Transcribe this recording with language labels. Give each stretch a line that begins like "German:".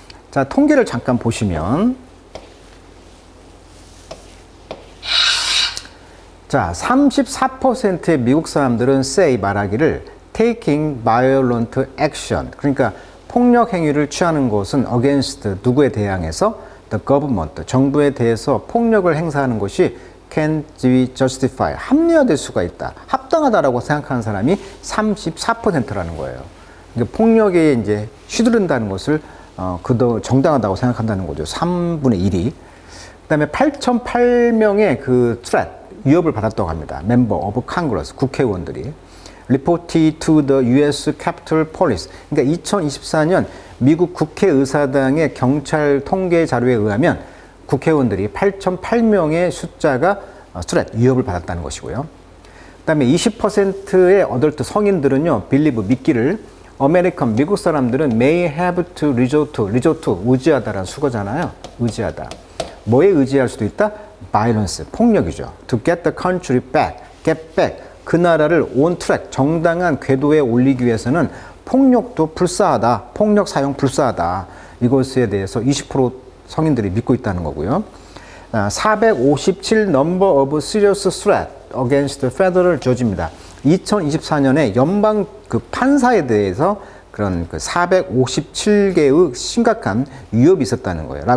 Korean: 자, 통계를 잠깐 보시면, 자, 34%의 미국 사람들은 말하기를
English: taking violent action,
Korean: 그러니까 폭력 행위를 취하는 것은
English: against
Korean: 누구에 대항해서
English: the government,
Korean: 정부에 대해서 폭력을 행사하는 것이
English: can be justified,
Korean: 합리화될 수가 있다, 합당하다라고 생각하는 사람이 34%라는 거예요. 그러니까 폭력에 이제 휘두른다는 것을 그도 정당하다고 생각한다는 거죠. 3분의 1이. 그다음에 8,008명의 그 threat, 위협을 받았다고 합니다.
English: Member of Congress,
Korean: 국회의원들이.
English: Reported to the U.S. Capitol Police.
Korean: 그러니까 2024년 미국 국회의사당의 경찰 통계 자료에 의하면 국회의원들이 8,008명의 숫자가 threat, 위협을 받았다는 것이고요. 그다음에 20%의 어덜트 성인들은요,
English: believe,
Korean: 믿기를,
English: American,
Korean: 미국 사람들은
English: may have to resort to,
Korean: 의지하다라는 수거잖아요. 의지하다. 뭐에 의지할 수도 있다? violence, 폭력이죠.
English: To get the country back, get back,
Korean: 그 나라를
English: on track,
Korean: 정당한 궤도에 올리기 위해서는 폭력도 불사하다, 폭력 사용 불사하다. 이것에 대해서 20% 성인들이 믿고 있다는 거고요.
English: 457 number of serious threat against the federal judge입니다.
Korean: 2024년에 연방 그 판사에 대해서 그런 그 457개의 심각한 위협이 있었다는 거예요.